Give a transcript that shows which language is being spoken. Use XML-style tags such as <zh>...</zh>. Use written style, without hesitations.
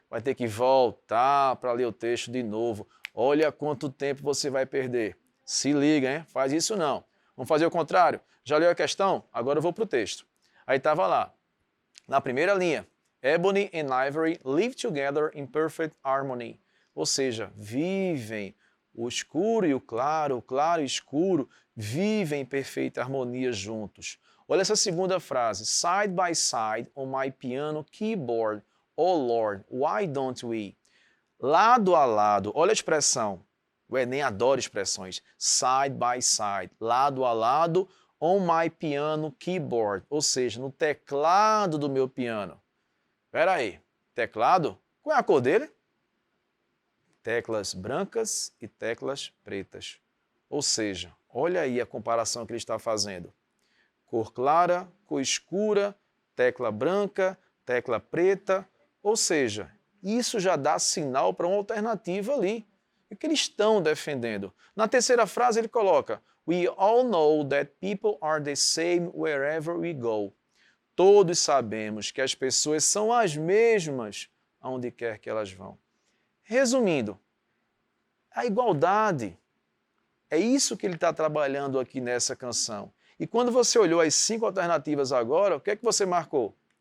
<pt>Vai ter que voltar para ler o texto de novo. Olha quanto tempo você vai perder. Se liga, hein? Faz isso não. Vamos fazer o contrário. Já leu a questão? Agora eu vou para o texto. Aí estava lá, na primeira linha,</pt> <en>Ebony and Ivory live together in perfect harmony.</en> <pt>Ou seja, vivem o escuro e o claro e escuro, vivem em perfeita harmonia juntos. Olha essa segunda frase,</pt> <en>side by side on my piano keyboard, oh Lord, why don't we?</en> <pt>Lado a lado, olha a expressão, o Enem adora expressões,</pt> <en>side by side,</en> <pt>lado a lado,</pt> <en>on my piano keyboard,</en> <pt>ou seja, no teclado do meu piano. Espera aí, teclado? Qual é a cor dele? Teclas brancas e teclas pretas. Ou seja, olha aí a comparação que ele está fazendo. Cor clara, cor escura, tecla branca, tecla preta, ou seja, isso já dá sinal para uma alternativa ali. E o que eles estão defendendo? Na terceira frase ele coloca,</pt> <en>we all know that people are the same wherever we go.</en> <pt>Todos sabemos que as pessoas são as mesmas aonde quer que elas vão. Resumindo, a igualdade, é isso que ele está trabalhando aqui nessa canção. E quando você olhou as 5 alternativas agora, o que é que você marcou?</pt>